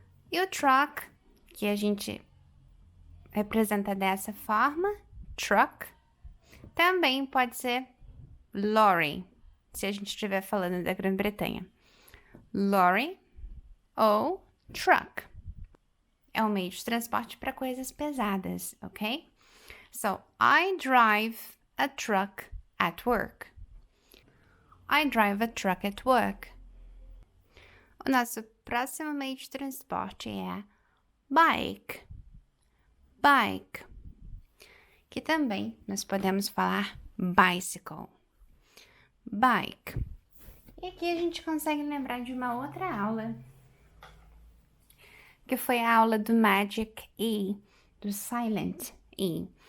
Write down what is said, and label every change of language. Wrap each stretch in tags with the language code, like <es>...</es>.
<pt>E o truck, que a gente representa dessa forma, truck, também pode ser lorry, se a gente estiver falando da Grã-Bretanha. Lorry ou truck. É um meio de transporte para coisas pesadas, ok?</pt> <en>So, I drive a truck at work. I drive a truck at work.</en> <pt>O nosso próximo meio de transporte é bike. Bike. Que também nós podemos falar bicycle. Bike. E aqui a gente consegue lembrar de uma outra aula, que foi a aula do Magic E, do Silent E.</pt>